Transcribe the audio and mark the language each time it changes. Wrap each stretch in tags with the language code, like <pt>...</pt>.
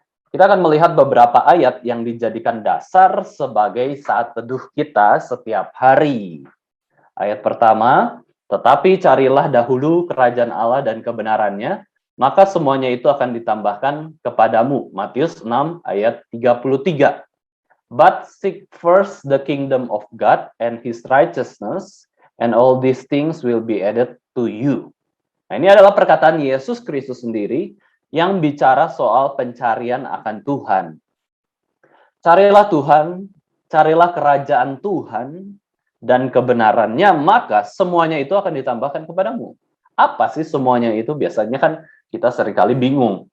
<id>Kita akan melihat beberapa ayat yang dijadikan dasar sebagai saat teduh kita setiap hari. Ayat pertama, tetapi carilah dahulu kerajaan Allah dan kebenarannya, maka semuanya itu akan ditambahkan kepadamu. Matius 6 ayat 33.</id> <en>But seek first the kingdom of God and his righteousness, and all these things will be added to you.</en> <id>Nah, ini adalah perkataan Yesus Kristus sendiri yang bicara soal pencarian akan Tuhan. Carilah Tuhan, carilah kerajaan Tuhan dan kebenarannya, maka semuanya itu akan ditambahkan kepadamu. Apa sih semuanya itu? Biasanya kan kita seringkali bingung.</id>